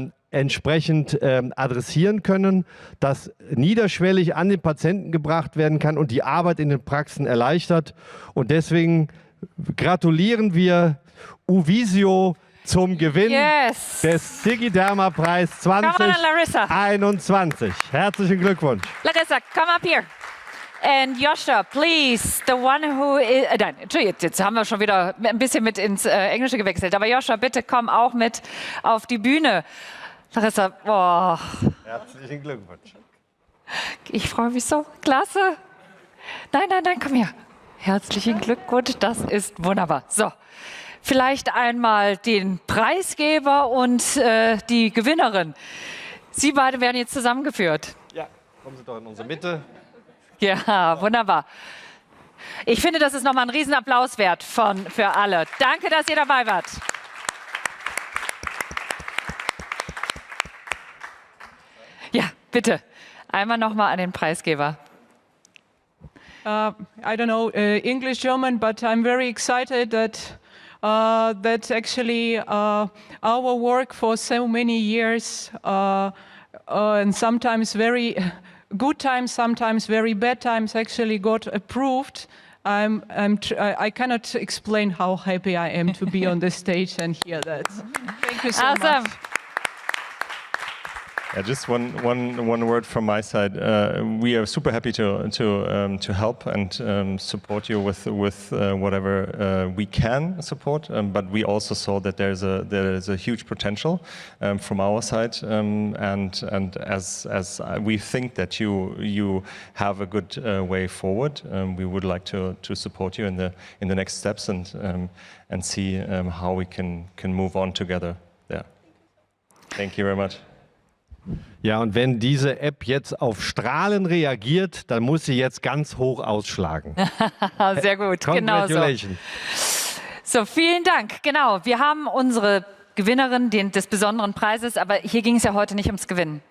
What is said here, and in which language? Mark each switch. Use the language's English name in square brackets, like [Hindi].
[German] Entsprechend adressieren können, dass niederschwellig an den Patienten gebracht werden kann und die Arbeit in den Praxen erleichtert. Und deswegen gratulieren wir Uvisio zum Gewinn des Digi Derma Preis 2021. Herzlichen Glückwunsch. [English] Larissa, come up here. And Joscha, please, the one who is... [German] Nein, Entschuldigung, jetzt haben wir schon wieder ein bisschen mit ins Englische gewechselt. Aber Joscha, bitte komm auch mit auf die Bühne. Larissa, oh. Herzlichen Glückwunsch. Ich freue mich so. Klasse. Nein, komm her. Herzlichen Glückwunsch, das ist wunderbar. So, vielleicht einmal den Preisgeber und die Gewinnerin. Sie beide werden jetzt zusammengeführt. Ja, kommen Sie doch in unsere Mitte. Ja, wunderbar. Ich finde, das ist nochmal ein Riesenapplaus wert für alle. Danke, dass ihr dabei wart. Ja, bitte. Einmal nochmal an den Preisgeber. [English] I don't know English, German, but I'm very excited that actually our work for so many years and sometimes very good times, sometimes very bad times actually got approved. I cannot explain how happy I am to be on this stage and hear that. Thank you so much. Yeah, just one word from my side. We are super happy to help and support you with whatever we can support. But we also saw that there is a huge potential from our side, and as we think that you have a good way forward, we would like to support you in the next steps and see how we can move on together there. Thank you very much. [German] Ja, und wenn diese App jetzt auf Strahlen reagiert, dann muss sie jetzt ganz hoch ausschlagen. Sehr gut, genau so. So, vielen Dank. Genau, wir haben unsere Gewinnerin des besonderen Preises, aber hier ging es ja heute nicht ums Gewinnen.